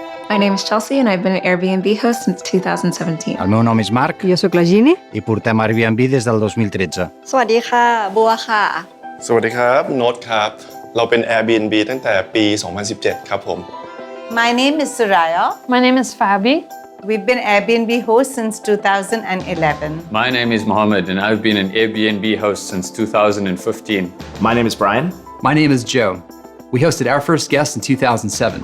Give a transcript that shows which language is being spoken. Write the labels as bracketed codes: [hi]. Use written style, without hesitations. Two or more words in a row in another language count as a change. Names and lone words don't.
[en] My name is Chelsea and I've been an Airbnb host since 2017. [ca] El meu nom és Marc Jo sóc la Gini. i portem Airbnb des del 2013. [th] สวัสดีค่ะบัวค่ะ สวัสดีครับโน้ตครับเราเป็น Airbnb ตั้งแต่ปี 2017 ครับผม [en] My name is Soraya. My name is Fabi. We've been Airbnb hosts since 2011. My name is Mohammed and I've been an Airbnb host since 2015. My name is Brian. My name is Joe. We hosted our first guest in 2007.